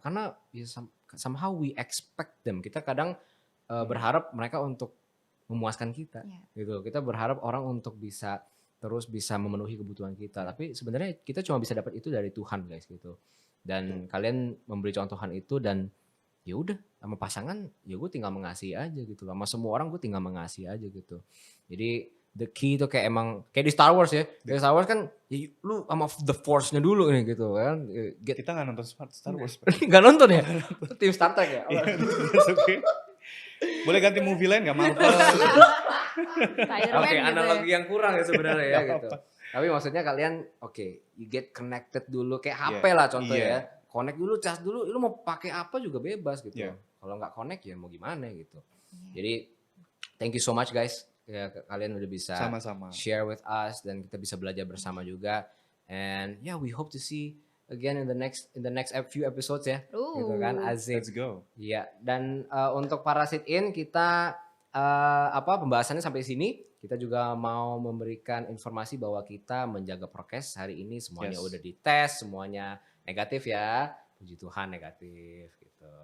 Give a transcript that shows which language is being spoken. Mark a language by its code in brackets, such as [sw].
[en] Karena somehow we expect them. [id] Kita kadang berharap mereka untuk memuaskan kita. Gitu. Kita berharap orang untuk terus bisa memenuhi kebutuhan kita. Tapi sebenarnya kita cuma bisa dapat itu dari Tuhan, guys, gitu. Dan kalian memberi contohan itu, dan ya udah sama pasangan ya gue tinggal mengasihi aja gitu, sama semua orang gue tinggal mengasihi aja gitu. Jadi the key itu kayak emang kayak di Star Wars ya, di Star Wars kan ya, lu sama the Force-nya dulu nih gitu kan. Kita nggak nonton Star Wars. Nggak nonton ya? Tim Star Trek ya? Okay. Boleh ganti movie lain nggak, Marvel? Oke, analogi yang kurang ya sebenarnya ya gitu. Tapi maksudnya kalian [en] you get connected [id] dulu kayak HP lah contohnya ya. Connect dulu, cas dulu, lu mau pakai apa juga bebas gitu. Kalau nggak connect ya mau gimana gitu. Jadi [en] thank you so much, guys. [id] Ya, kalian udah bisa sama-sama [en] share with us, [id] dan kita bisa belajar bersama juga. [en] And we hope to see again in the next few episodes ya. [id] Gitu kan, asik. [en] Let's go. [id] Iya, dan untuk para sit-in kita pembahasannya sampai sini. Kita juga mau memberikan informasi bahwa kita menjaga prokes hari ini, semuanya udah dites, semuanya negatif ya, puji Tuhan negatif gitu.